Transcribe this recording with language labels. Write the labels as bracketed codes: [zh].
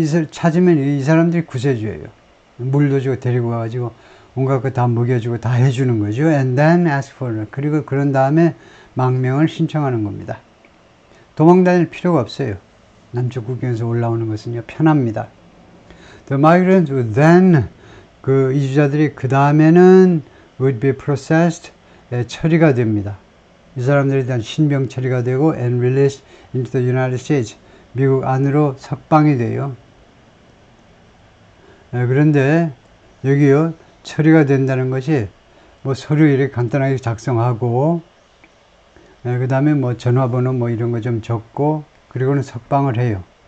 [ko] 찾으면 이 사람들이 구세주예요. 물도 주고 데리고 와가지고 온갖 거 다 먹여주고 다 해주는 거죠. [en] And then ask for. [ko] 그리고 그런 다음에 망명을 신청하는 겁니다. 도망 다닐 필요가 없어요. 남쪽 국경에서 올라오는 것은요 편합니다. [en] The migrants would then [ko] 그 이주자들이 그 다음에는 [en] would be processed [ko] 처리가 됩니다. 이 사람들에 대한 신병 처리가 되고 [en] and released into the United States [ko] 미국 안으로 석방이 돼요. 그런데 여기요 처리가 된다는 것이 뭐 서류 이렇게 간단하게 작성하고 그 다음에 뭐 전화번호 뭐 이런 거 좀 적고 그리고는 석방을 해요.